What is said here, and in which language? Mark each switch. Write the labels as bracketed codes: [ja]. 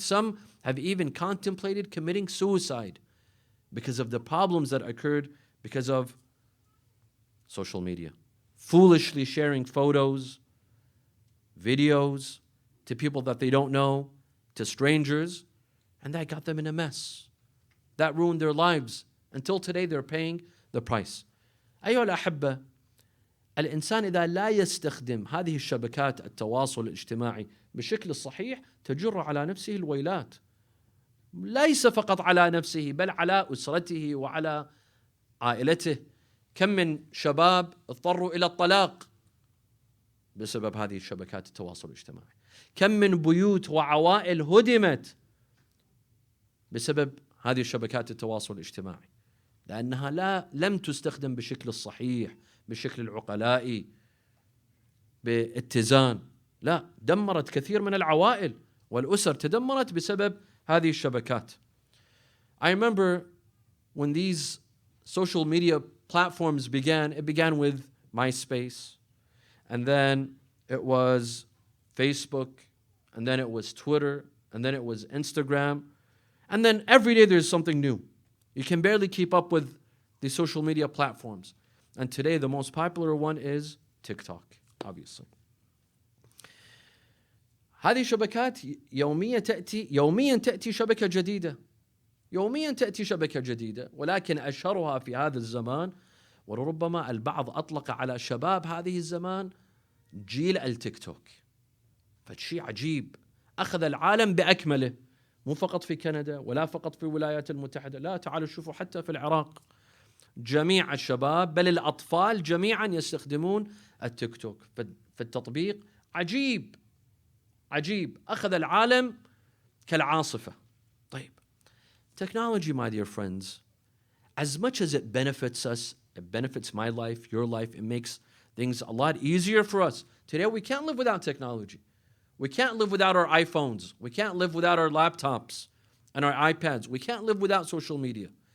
[en] Some have even contemplated committing suicide because of the problems that occurred because of social media. Foolishly sharing photos, videos to people that they don't know, to strangers, and that got them in a mess. That ruined their lives. Until today they're paying the price. [ar] أيها الأحبة، الإنسان إذا لا يستخدم هذه الشبكات التواصل الاجتماعي بشكل الصحيح تجر على نفسه الويلات. ليس فقط على نفسه بل على أسرته وعلى عائلته. كم من شباب اضطروا إلى الطلاق بسبب هذه الشبكات التواصل الاجتماعي. كم من بيوت وعوائل هدمت بسبب هذه الشبكات التواصل الاجتماعي، لأنها لم تستخدم بالشكل الصحيح، بالشكل العقلائي، باتزان. لا، دمرت كثير من العوائل والأسر، تدمرت بسبب هذه الشبكات. [en] I remember when these social media platforms began, it began with MySpace, and then it was Facebook, and then it was Twitter, and then it was Instagram, and then every day there's something new. You can barely keep up with the social media platforms. And today the most popular one is TikTok, obviously. [ar] هذه الشبكات يوميا تأتي شبكة جديدة. يوميا تأتي شبكة جديدة، ولكن أشهرها في هذا الزمان، وربما البعض أطلق على شباب هذه الزمان جيل التيك توك. فشيء عجيب، أخذ العالم بأكمله، مو فقط في كندا ولا فقط في الولايات المتحدة، لا، تعالوا شوفوا حتى في العراق جميع الشباب بل الأطفال جميعا يستخدمون التيك توك. فالتطبيق عجيب عجيب، أخذ العالم كالعاصفة. طيب، [en] technology, my dear friends, as much as it benefits us, it benefits my life, your life, it makes things a lot easier for us. Today we can't live without technology. We can't live without our iPhones. We can't live without our laptops and our iPads. We can't live without social media.